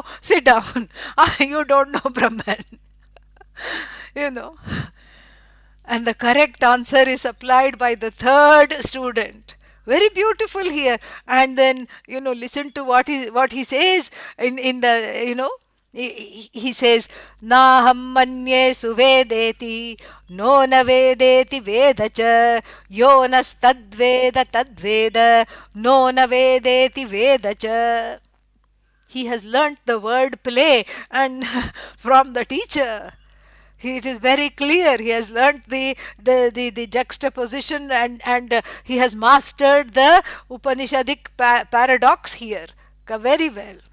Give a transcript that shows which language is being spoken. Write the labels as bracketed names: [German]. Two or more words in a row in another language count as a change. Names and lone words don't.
[English] Sit down. You don't know Brahman. you know. And the correct answer is applied by the third student. Very beautiful here. And then, listen to what he says in the, he says, [Sanskrit] नाहं मन्ये सुवेदेति, नो न वेदेति वेद च, यो नस् तद्वेद तद्वेद, नो न वेदेति वेद च. [English] He has learnt the word play and from the teacher. It is very clear. He has learnt the juxtaposition and he has mastered the Upanishadic paradox here very well.